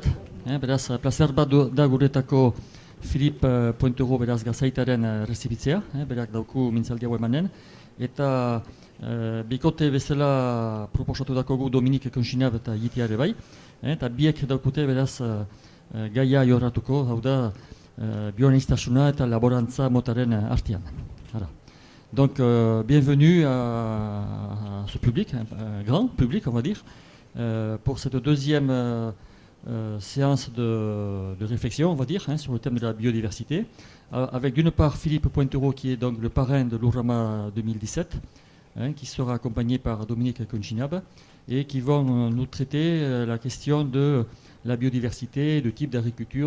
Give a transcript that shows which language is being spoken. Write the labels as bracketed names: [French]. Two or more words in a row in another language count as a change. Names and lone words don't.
[Basque] Beraz, plazer bat da guretako Filip Pointero beraz gazaitaren rezibitzea, berak dauku mintzaldi hau emanen. Eta bikote bezala proposatu dakogu Dominik Konxinab eta Jitiare bai. Eta biek daukute beraz gaia jorratuko, hau da bioaniztasuna eta laborantza motaren artean. [French] Donc, bienvenue à ce public, un grand public, on va dire, pour cette deuxième séance de réflexion, on va dire, sur le thème de la biodiversité, avec d'une part Philippe Pointero, qui est donc le parrain de l'Ourama 2017, qui sera accompagné par Dominique Konchinab, et qui vont nous traiter la question de la biodiversité, le type d'agriculture.